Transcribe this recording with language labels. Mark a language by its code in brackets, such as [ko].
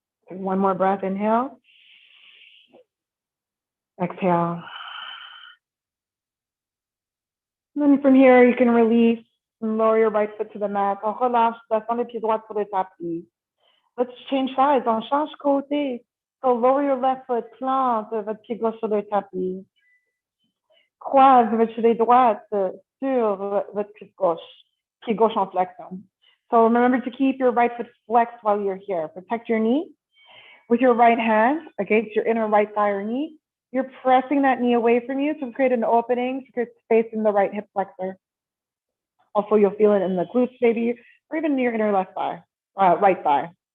[en] One more breath, inhale. Exhale. And then from here, you can release and lower your right foot to the mat. [fr] On relâche, descends les pieds droits sur le tapis. [en] Let's change sides. [fr] On change côté. [en] So lower your left foot, [fr] plante votre pied gauche sur le tapis. Croise votre cheville droite sur votre cuisse gauche. Pied gauche en flexion. [en] So remember to keep your right foot flexed while you're here. Protect your knee. With your right hand against your inner right thigh or knee, you're pressing that knee away from you to create an opening to create space in the right hip flexor. Also, you'll feel it in the glutes maybe, or even in your inner left thigh, right thigh.